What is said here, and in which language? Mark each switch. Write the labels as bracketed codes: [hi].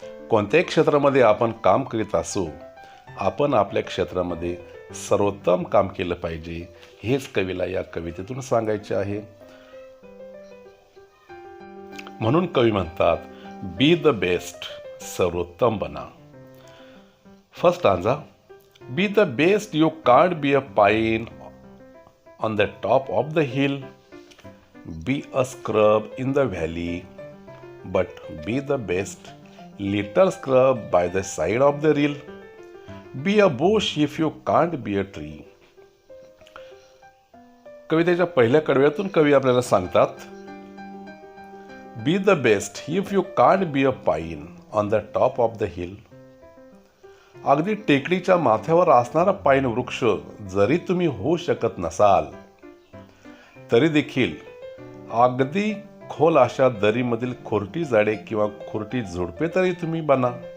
[mr] कोणत्याही क्षेत्रामध्ये आपण काम करीत असू, आपण आपल्या क्षेत्रामध्ये सर्वोत्तम काम केलं पाहिजे, हेच कवीला या कवितेतून सांगायचे आहे. म्हणून कवी म्हणतात, [en] be the best, [mr] सर्वोत्तम बना. [en] First stanza. Be the best, you can't be a pine on the top of the hill, be a scrub in the valley, but be the best little scrub by the side of the rill. Be a bush if you can't be a tree. [mr] कवितेच्या पहिल्या कडव्यातून कवी आपल्याला सांगतात, [en] Be the best if you can't be a pine on the top of the hill. [mr] अगदी टेकडीच्या माथ्यावर असणारा पाईन वृक्ष जरी तुम्ही होऊ शकत नसाल, तरी देखील अगदी खोल अशा दरीमधील खोरटी झाडे किंवा खोरटी झुडपे तरी तुम्ही बना.